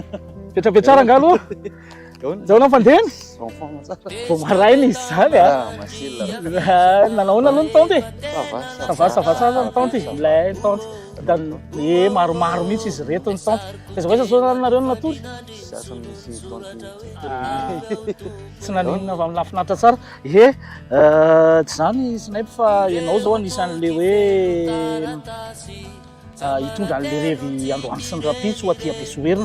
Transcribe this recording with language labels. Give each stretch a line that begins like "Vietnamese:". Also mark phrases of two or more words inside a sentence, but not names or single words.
Malagasy: Petrapetrara nga aloha. Zaho fandeha. Vao maraina izy zany a. Nanao aloha ny tante.
French: Ça va
Malagasy: tsara ny tante. Ilay tante. Maromaro mihitsy izy reto ny tante. Aiza zao nareo ny natory. Tsy naninona avy amin'ny lafinaritra tsara. Tsy zany Snipe fa ianao zao anisan'le hoe hitondra an'le revy Androany sy ny Rapitso aty Besoerina.